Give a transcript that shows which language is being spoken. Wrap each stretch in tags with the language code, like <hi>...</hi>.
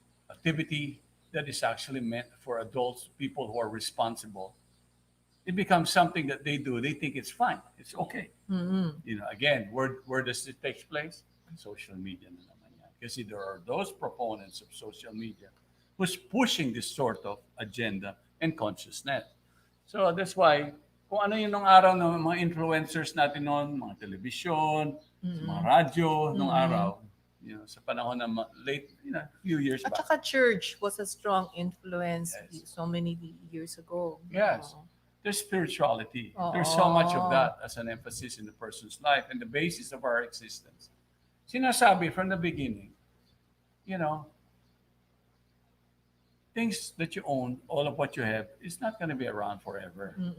<en>activity that is actually meant for adults, people who are responsible, it becomes something that they do. They think it's fine. It's okay. Again, where does it take place? Social media</en> <tl>na naman yan. Kasi</tl> <en>there are those proponents of social media who's pushing this sort of agenda and consciousness. So that's why,</en> <tl>kung ano yun nung araw ng mga influencers natin noon, mga telebisyon, mga radyo nung araw, sa panahon ng</tl> <en>late, few years</en> <tl>At</tl> <en>back.</en> <tl>saka</tl> <en>church was a strong influence Yes. so many years ago. Yes.</en> <tl>Oo.</tl> <en>There's spirituality.</en> <tl>Oo.</tl> <en>There's so much of that as an emphasis in the person's life and the basis of our existence.</en> <tl>Sinasabi</tl> <en>from the beginning, things that you own, all of what you have, is not going to be around forever.</en>